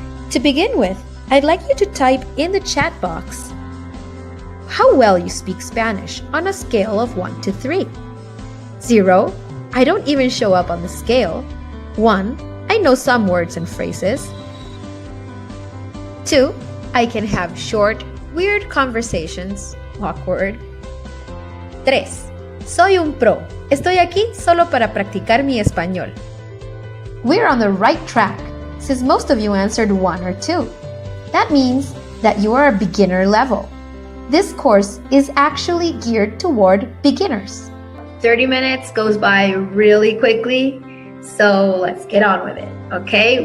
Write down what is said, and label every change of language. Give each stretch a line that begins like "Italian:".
English: To begin with, I'd like you to type in the chat box how well you speak Spanish on a scale of 1 to 3. 0, I don't even show up on the scale. 1, I know some words and phrases. 2, I can have short, weird conversations, awkward.
Spanish: 3, soy un pro. Estoy aquí solo para practicar mi español.
English: We're on the right track, since most of you answered 1 or 2. That means that you are a beginner level. This course is actually geared toward beginners. 30 minutes goes by really quickly, so let's get on with it, okay?